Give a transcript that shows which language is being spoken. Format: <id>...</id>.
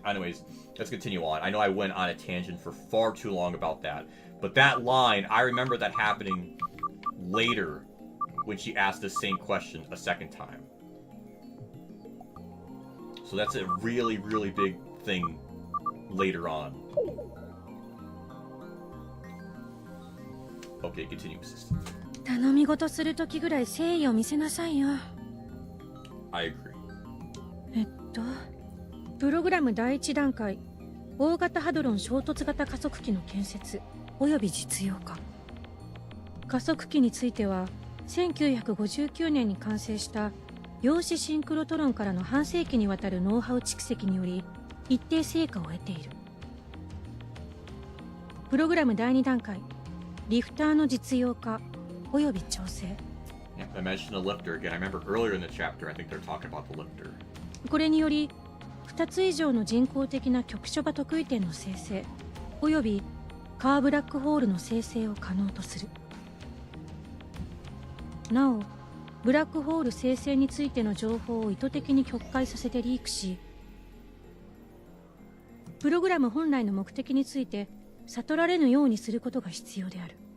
<en>Anyways, let's continue on. I know I went on a tangent for far too long about that, but that line, I remember that happening later when she asked the same question a second time. So that's a really, really big thing later on. Okay, continue, assistant.</en> <ja>頼み事するときぐらい誠意を見せなさいよ。</ja> <en>I agree.</en> <ja>プログラム第一段階、大型ハドロン衝突型加速器の建設および実用化。加速器については、1959年に完成した量子シンクロトロンからの半世紀にわたるノウハウ蓄積により一定成果を得ている。プログラム第2段階、リフターの実用化および調整。</ja> <en>Yeah, I mentioned the lifter again. I remember earlier in the chapter, I think they're talking about the lifter.</en> <ja>これにより、2つ以上の人工的な局所場特異点の生成およびカーブラックホールの生成を可能とする。なお、ブラックホール生成についての情報を意図的に曲解させてリークし、プログラム本来の目的について悟られぬようにすることが必要である。</ja>